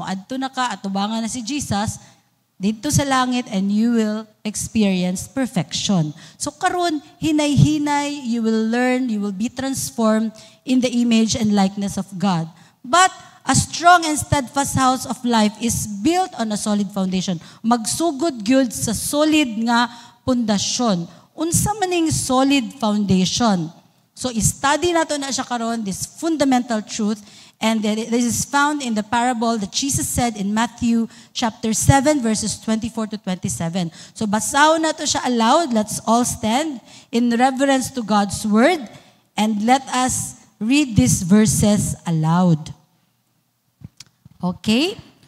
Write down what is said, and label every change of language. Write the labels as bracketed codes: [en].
[ceb] Adto na ka, atubangan na si Jesus, dito sa langit, [en] and you will experience perfection. So [ceb] karon, hinay-hinay, [en] you will learn, you will be transformed in the image and likeness of God. But a strong and steadfast house of life is built on a solid foundation. [ceb] Magsugod gyud sa solid nga pundasyon. Unsa maning solid foundation? So study nato na siya karon, [en] this fundamental truth. And this is found in the parable that Jesus said in Matthew chapter 7 verses 24 to 27. So [ceb] basahon na to siya [en] aloud. Let's all stand in reverence to God's word and let us read these verses aloud. Okay?